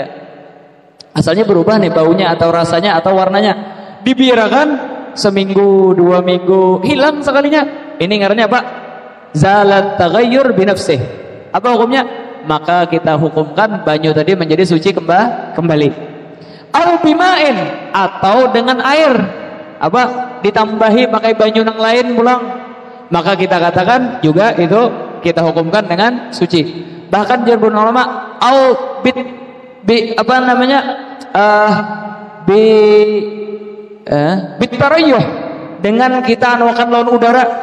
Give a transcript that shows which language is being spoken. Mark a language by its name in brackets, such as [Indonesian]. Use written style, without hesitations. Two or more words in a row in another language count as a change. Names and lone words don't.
[Indonesian] Asalnya berubah nih baunya atau rasanya atau warnanya, dibiarkan seminggu 2 minggu hilang sekalinya. [Banjar] Ini ngarannya apa? [Arabic] زوال التغير بنفسه. [Indonesian] Apa hukumnya? [Banjar] Maka kita hukumkan banyu tadi menjadi suci kembali. [Arabic] أو بماء, [Banjar] atau dengan air, apa ditambahi pakai banyu yang lain pulang, maka kita katakan juga itu kita hukumkan dengan suci. Bahkan jarbun ulama au apa namanya [Arabic] بالترويح, [Banjar] dengan kita anuakan lawan udara.